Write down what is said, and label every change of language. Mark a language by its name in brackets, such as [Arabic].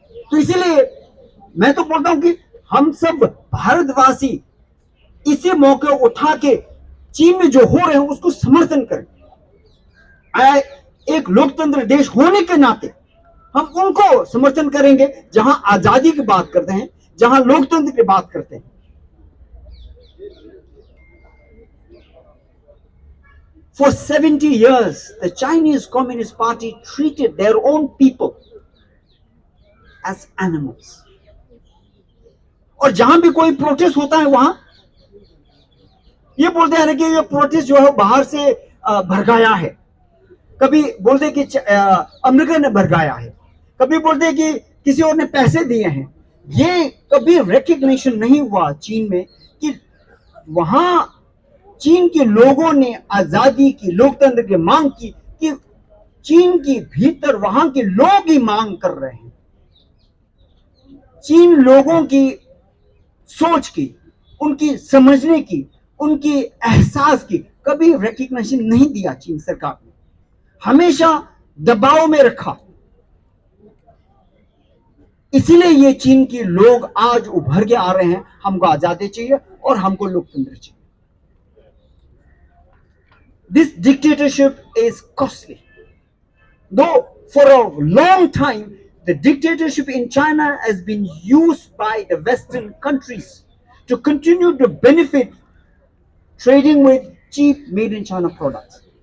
[Hindi] तो इसीलिए मैं तो बोलता हूं कि हम सब भारतवासी इसे मौके उठा के चीन में जो हो रहे हैं उसको समर्थन करें. एक लोकतंत्र देश होने के नाते हम उनको समर्थन करेंगे जहां आजादी की बात करते हैं, जहां लोकतंत्र की बात करते हैं. [English] For 70 years, the Chinese Communist Party treated their own people as animals. [Hindi] और जहां भी कोई प्रोटेस्ट होता है वहां ये बोलते हैं कि ये प्रोटेस्ट जो है बाहर से भड़काया है, कभी बोलते कि अमेरिका ने भड़काया है, कभी बोलते कि किसी और ने पैसे दिए हैं। ये कभी रिकग्निशन नहीं हुआ चीन में कि वहां चीन के लोगों ने आजादी की, लोकतंत्र की मांग की, कि चीन की भीतर वहां के लोग ही मांग कर रहे हैं। चीन लोगों की सोच की, उनकी समझने की, उनकी एहसास की कभी रिकग्निशन नहीं दिया चीन सरकार ने, हमेशा दबाव में रखा। इसीलिए ये चीन के लोग आज उभर के आ रहे हैं, हमको आजादी चाहिए और हमको लोकतंत्र चाहिए। [English] This dictatorship is costly. Though for a long time, the dictatorship in China has been used by the Western countries to continue to benefit trading with cheap made in China products.